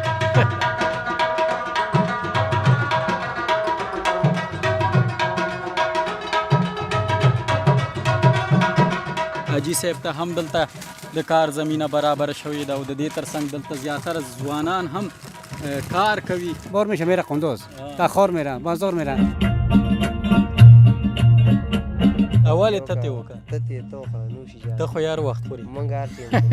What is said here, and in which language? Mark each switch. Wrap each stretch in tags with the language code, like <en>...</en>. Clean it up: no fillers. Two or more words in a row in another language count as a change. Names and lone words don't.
<ps>حاجي صاحب ته هم دلته د کار زمینه برابر شوې ده او د دې ترڅنګ دلته زیاتره ځوانان هم کار کوي.</ps> <fa>بار میشه میره قندوز، تخار میره، بازار میره.</fa> <ps>اول ته ته وکړه. ته خو نوشي جان. ته خو یار وخت خوري. مونږ هر څه</ps>